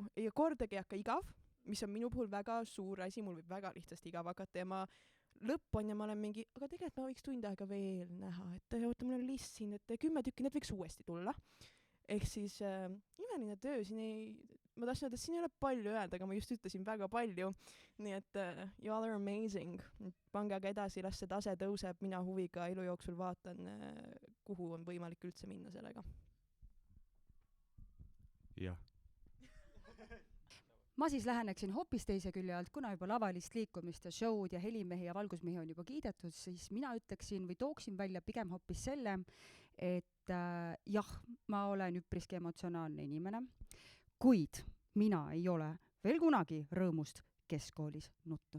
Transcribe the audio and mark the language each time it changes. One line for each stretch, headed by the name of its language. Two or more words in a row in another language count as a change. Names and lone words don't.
Estonian: Ja kordagi ei hakka igav, mis on minu puhul väga suur asi, mul võib väga lihtsasti igav hakata ja ma lõpp on ja ma olen mingi, aga tegelikult ma võiks tund aega veel näha, et oota, mul on list siin, et 10 tükki, need võiks uuesti tulla. Ehk siis imeline töö, ma tahtsin öelda, et siin ei ole palju öelda, aga ma just ütlesin väga palju, nii et
English: you all are amazing.
Estonian: Pange aga edasi, las see tase tõuseb, mina huviga elu jooksul vaatan, kuhu on võimalik üldse minna sellega. Jah. Ma siis läheneksin hoopis teise külje alt, kuna juba lavalist liikumist ja showd ja helimehi ja valgusmehi on juba kiidetud, siis mina ütleksin või tooksin välja pigem hoopis selle, et jah, ma olen üpriski emotsionaalne inimene, kuid mina ei ole veel kunagi rõõmust keskkoolis nutnud.